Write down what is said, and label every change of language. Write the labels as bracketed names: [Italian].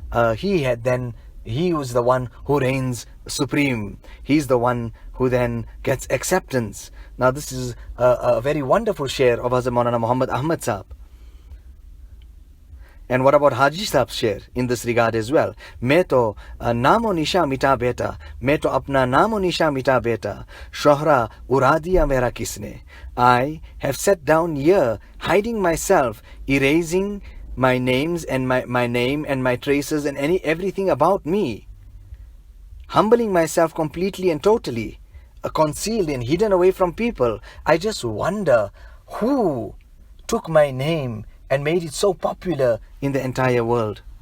[English] he was the one who reigns supreme. He's the one who then gets acceptance. Now this is a very wonderful share of Hazrat Maulana Muhammad Ahmad Sahib. And what about Haji Sahib's share in this regard as well? [Hindi] मैं तो नामो निशा मिटा बेटा, मैं तो अपना नामो निशा मिटा बेटा, शोहरा उड़ा दिया मेरा किसने. [English] I have sat down here, hiding myself, erasing my names and my name and my traces and everything about me, humbling myself completely and totally, concealed and hidden away from people. I just wonder who took my name and made it so popular in the entire world.